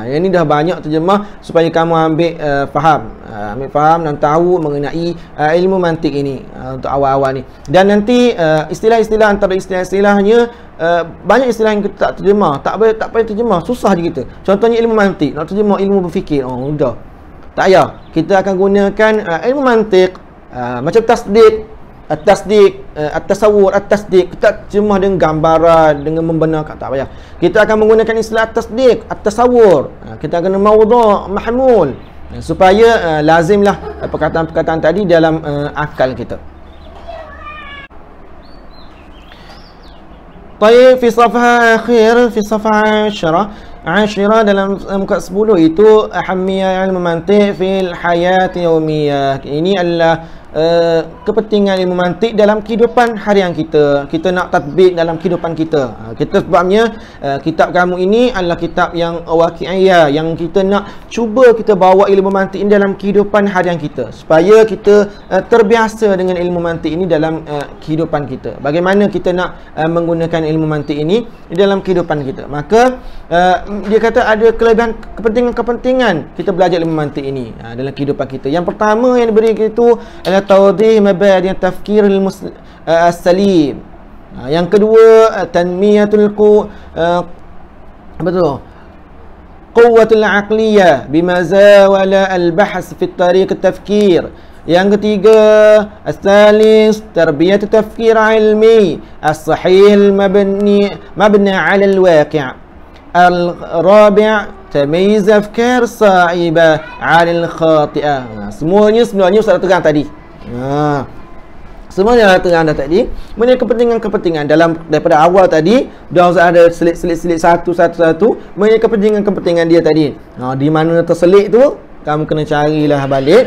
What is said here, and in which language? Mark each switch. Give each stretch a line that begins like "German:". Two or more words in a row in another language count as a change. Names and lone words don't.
Malay: Yang ini dah banyak terjemah supaya kamu ambil faham dan tahu mengenai ilmu mantik ini untuk awal-awal ni. Dan nanti istilah-istilah, antara istilah-istilahnya banyak istilah yang kita tak terjemah, tak payah terjemah, susah je kita. Contohnya ilmu mantik, nak terjemah ilmu berfikir, sudah tak payah. Kita akan gunakan ilmu mantik macam tasdik, at-tasawwur, at-tasdiq. Kita terjemah dengan gambaran, dengan membenarkan, tak payah. Kita akan menggunakan istilah
Arabic: التصديق، التصور.
Malay: Kita akan
Arabic: موضوع محمول,
Malay: supaya lazimlah perkataan-perkataan tadi dalam akal kita. Baik,
Arabic: في صفحة آخر، في صفحة 10
Malay: dalam muka 10 itu
Arabic: أهمية علم المنطق في الحياة اليومية.
Malay: Ini adalah kepentingan ilmu mantik dalam kehidupan harian kita. Kita nak tatbik dalam kehidupan kita. Kita sebabnya kitab kamu ini adalah kitab yang waqi'iyah, yang kita nak cuba kita bawa ilmu mantik ini dalam kehidupan harian kita, supaya kita terbiasa dengan ilmu mantik ini dalam kehidupan kita. Bagaimana kita nak menggunakan ilmu mantik ini di dalam kehidupan kita. Maka dia kata ada kelebihan kepentingan kita belajar ilmu mantik ini dalam kehidupan kita. Yang pertama yang diberi itu adalah
Arabic: توضيح مبادئ التفكير السليم.
Malay: Yang kedua,
Arabic: تنمية القوة العقلية بمزاولة البحث في طريق التفكير.
Malay: Yang ketiga,
Arabic: الثالث تربية التفكير العلمي الصحيح المبني على الواقع'. الرابع تمييز الأفكار الصائبة على الخاطئة.
Malay: Semuanya sebenarnya Ustaz terang tadi. Semuanya terang dah tadi. Mengenai kepentingan-kepentingan dalam daripada awal tadi, dah ada selit-selit satu. Mengenai kepentingan dia tadi. Di mana terselit tu, kamu kena carilah balik.